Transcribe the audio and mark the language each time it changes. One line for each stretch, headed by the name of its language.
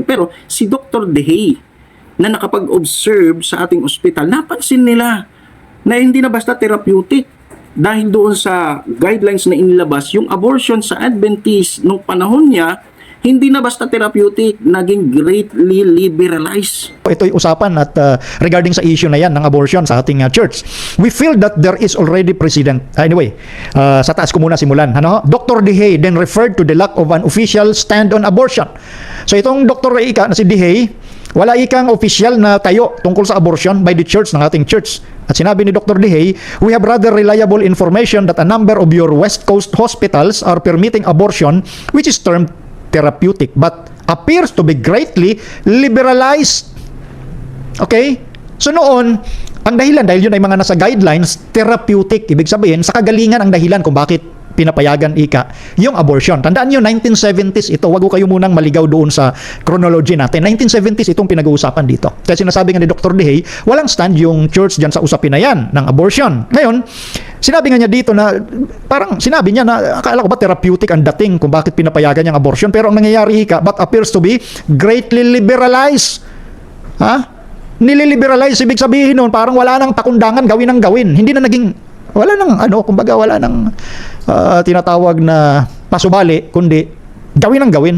Filipino: Pero si Dr. Dehay na nakapag-observe sa ating ospital, napansin nila na hindi na basta therapeutic. Dahil doon sa guidelines na inilabas, yung abortion sa Adventist nung panahon niya, hindi na basta therapeutic, naging
English: greatly liberalized.
Filipino: Ito'y usapan at regarding sa issue na yan ng abortion sa ating church.
English: We feel that there is already precedent. Anyway,
Filipino: sa taas ko muna simulan.
English: Dr. Dehay then referred to the lack of an official stand on abortion.
Filipino: So itong
English: Dr.
Filipino: Ika na si Dehay, wala ikang official na tayo tungkol sa abortion
English: by the church
Filipino: ng ating church. At sinabi ni Dr.
English: Dehay, we have rather reliable information that a number of your West Coast hospitals are permitting abortion, which is termed therapeutic, but appears to be greatly liberalized. Okay?
Filipino: So noon, ang dahilan, dahil yun ay mga nasa guidelines, therapeutic. Ibig sabihin, sa kagalingan ang dahilan kung bakit pinapayagan yung abortion. Tandaan nyo, 1970s ito. Wag ko kayo munang maligaw doon sa chronology natin. 1970s itong pinag-uusapan dito. Kasi sinasabi nga ni Dr. Dehay, walang stand yung church dyan sa usapin na yan ng abortion. Ngayon, sinabi nga niya dito na, parang sinabi niya na, akala ko ba therapeutic ang dating kung bakit pinapayagan yung abortion. Pero ang nangyayari
English: but appears to be greatly liberalized.
Filipino: Nililiberalize, ibig sabihin nun, parang wala nang pakundangan, gawin ang gawin. Hindi na naging, wala nang kumbaga wala nang tinatawag na pasubali, kundi gawin ang gawin.